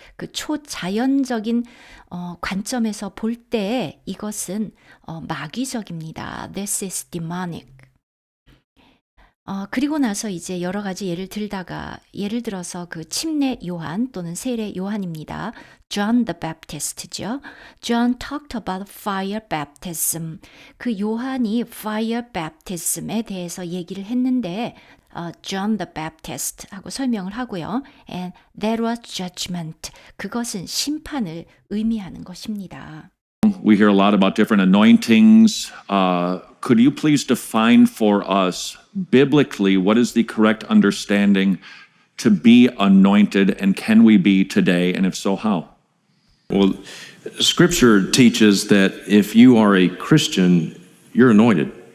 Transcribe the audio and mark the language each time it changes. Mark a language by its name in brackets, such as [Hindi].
[Korean] 그 초자연적인 관점에서 볼 때 이것은 마귀적입니다. [English] This is demonic. [Korean] 그리고 나서 이제 여러 가지 예를 들어서 그 침례 요한 또는 세례 요한입니다. [English] John the Baptist죠. John talked about fire baptism. [Korean] 그 요한이 [English] fire baptism [Korean] 에 대해서 얘기를 했는데 John the Baptist 하고 설명을 하고요. [English] And that was judgment. [Korean] 그것은 심판을 의미하는 것입니다. [English] We hear a lot about different anointings. Could you please define for us biblically what is the correct understanding to be anointed, and can we be today, and if so, how? Well, Scripture teaches that if you are a Christian, you're anointed.